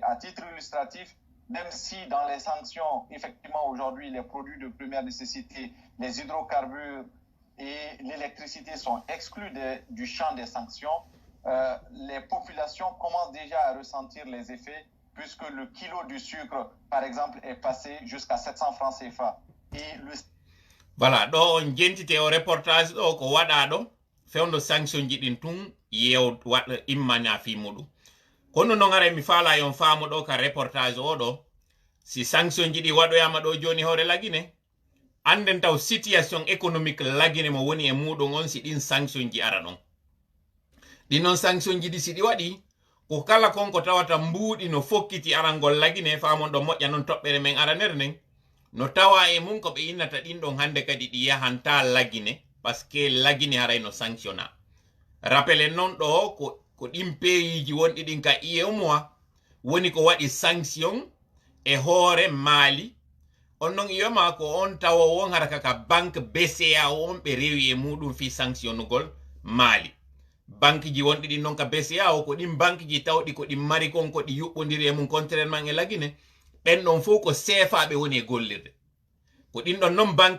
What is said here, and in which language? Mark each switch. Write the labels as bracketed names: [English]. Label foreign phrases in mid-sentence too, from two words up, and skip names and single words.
[French] À titre illustratif, même si dans les sanctions, effectivement, aujourd'hui, les produits de première nécessité, les hydrocarbures et l'électricité sont exclus du champ des sanctions, les populations commencent déjà à ressentir les effets puisque le kilo du sucre, par exemple, est passé jusqu'à 700 francs CFA. Et le... Voilà, [Fula] ɗo on jentite o reportage ɗo ko waɗa ɗo fewndo sanction ji ɗin tun yew waɗa immana fi muɗum kono non ara mi faala yon faamu ɗo ka reportage o ɗo si sanction ji ɗi waɗoyama ɗo joni hoore lagine anden taw [French] situation économique [Fula] lagine mo woni e muɗum on si ɗin sanction ji ara ɗon ɗin non sanction ji ɗi si ɗi waɗi ko kala konko tawata mbuuɗi no fokkiti arangol lagine faamon ɗo moƴƴa non toɓɓere men aranere nden no tawa e mum ko ɓe innata ɗin ɗon hande kadi ɗi yahanta lagine [French] parce que [Fula] lagine haray no sanctionna rappelen non ɗo ko ɗin peeyiji wonɗi ɗin ka UEMOA woni ko waɗi sanction e hoore Mali on non UEMOA ko on tawa won hara kaka banque BCA on ɓe rewi e muɗum fi sanctionnugol Mali banque ji wonɗi ɗin non ka BCA o ko ɗin banque ji tawɗi ko ɗin mari kon ko ɗi yuɓɓodiri e mum contrairement e lagine ɓen ɗon fof ko CFA ɓe woni e gollirde ko ɗin ɗon non banque